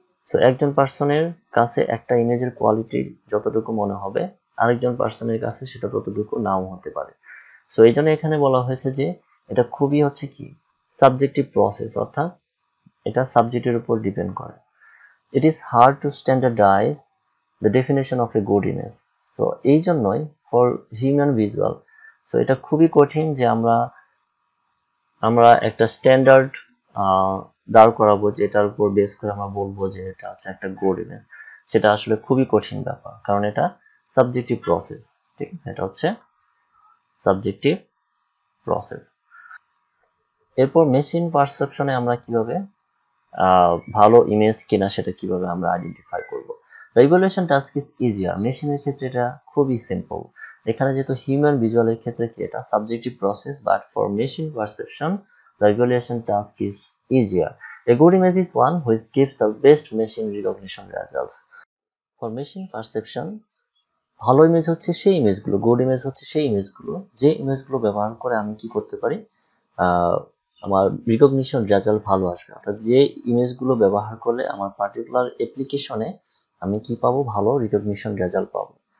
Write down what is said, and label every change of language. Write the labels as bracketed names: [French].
[Bangla] তো একজন পার্সনের কাছে একটা ইমেজের কোয়ালিটি যতটুকু মনে হবে আরেকজন পার্সনের কাছে সেটা ততটুকু নাও হতে পারে। সো এই জন্য এখানে বলা হয়েছে যে এটা খুবই হচ্ছে কি সাবজেক্টিভ প্রসেস, অর্থাৎ এটা সাবজেক্টের উপর ডিপেন্ড করে। [English] It is hard to standardize the definition of a good image. [Bangla] So এই জন্যই [English] for human visual, [Bangla] so এটা খুবই কঠিন যে আমরা একটা স্ট্যান্ডার্ড দাঁড় করাবো যেটার উপর বেস করে আমরা বলবো যে এটা হচ্ছে একটা গুড ইমেজ। সেটা আসলে খুবই কঠিন ব্যাপার, কারণ এটা সাবজেক্টিভ প্রসেস। ঠিক আছে, এটা হচ্ছে সাবজেক্টিভ প্রসেস। এরপর মেশিন পারসেপশনে আমরা কিভাবে ভালো ইমেজ কিনা সেটা কিভাবে আমরা আইডেন্টিফাই করব। [English] evaluation task is easier, [Bangla] মেশিনের ক্ষেত্রে এটা খুবই সিম্পল। এখানে যেহেতু হিউম্যান ভিজুয়ালের ক্ষেত্রে কি এটা subjective process, [English] But for machine perception the evaluation task is easier. A good image is one which gives the best machine recognition results. For machine perception, [Bangla] ভালো ইমেজ হচ্ছে সেই ইমেজগুলো, গুড ইমেজ হচ্ছে সেই ইমেজগুলো যে ইমেজগুলো ব্যবহার করে আমি কি করতে পারি, আমার রিকগনিশন রেজাল্ট ভালো আসবে, অর্থাৎ যে ইমেজগুলো ব্যবহার করলে আমার পার্টিকুলার অ্যাপ্লিকেশনে আমি কি পাবো, ভালো রিকগনিশন রেজাল্ট পাবো।